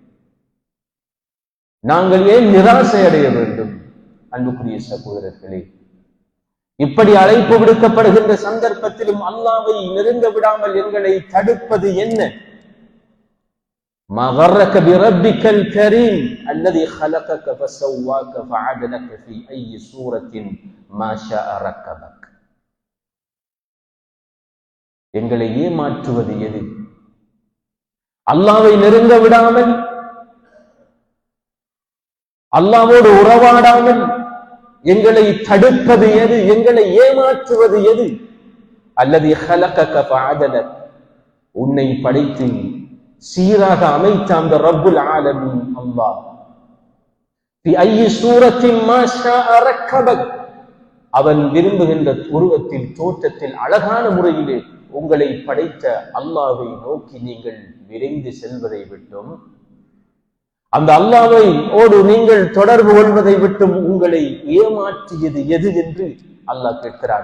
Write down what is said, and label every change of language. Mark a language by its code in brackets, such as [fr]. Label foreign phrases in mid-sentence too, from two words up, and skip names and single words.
[ta] நாங்கள் ஏன் நிராசை அடைய வேண்டும்? அன்புக்குரிய சகோதரர்களே, இப்படி அழைப்பு விடுக்கப்படுகின்ற சந்தர்ப்பத்திலும் அல்லாஹ்வை நெருங்க விடாமல் எங்களை தடுப்பது என்ன? [ar] ما غرك بربك الكريم الذي خلقك فسواك فعدلك في اي سورة ما شاء ركبك. [ta] எங்களை ஏமாற்றுவது எது? அல்லாஹ்வை நெருங்க விடாமல், அல்லாஹ்வோடு உறவாடாமல் எங்களை தடுப்பது எது? எங்களை ஏமாற்றுவது எது? அல்லது [ar] خلقك فعدلك, [ta] உன்னை படைத்து சீராக அமைத்த அந்த [ar] رب العالمين [ta] அல்லாஹ். அவன் விரும்புகின்ற உருவத்தில், தோற்றத்தில், அழகான முறையிலே உங்களை படைத்த அல்லாஹ்வை நோக்கி நீங்கள் விரைந்து செல்வதை விட்டும், அந்த அல்லாஹ்வை ஓடு நீங்கள் தொடர்பு கொள்வதை விட்டும் உங்களை ஏமாற்றியது எது என்று அல்லாஹ் கேட்கிறான்.